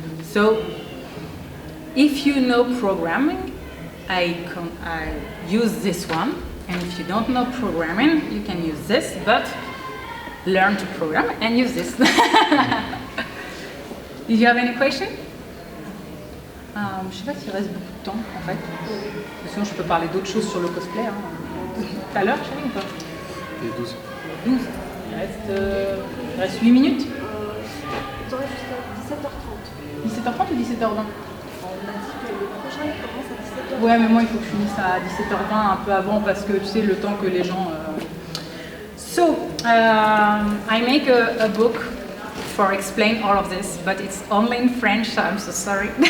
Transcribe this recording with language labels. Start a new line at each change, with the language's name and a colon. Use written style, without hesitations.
English: So if you know programming, I use this one, and if you don't know programming, you can use this, but learn to program and use this. Did you have any question?
French: Je sais pas s'il reste beaucoup de temps en fait. Sinon je peux parler d'autres choses sur le cosplay. Tout à l'heure, chérie, ou pas? Et 12. 12. Il reste 8 minutes. Vous aurez jusqu'à 17h30. 17h30 ou 17h20? On a dit que le prochain il commence à 17h30. Ouais, mais moi il faut que je finisse à 17h20 un peu avant parce que tu sais le temps que les gens.
English: So I make a book for explain all of this, but it's only in French, so I'm so sorry.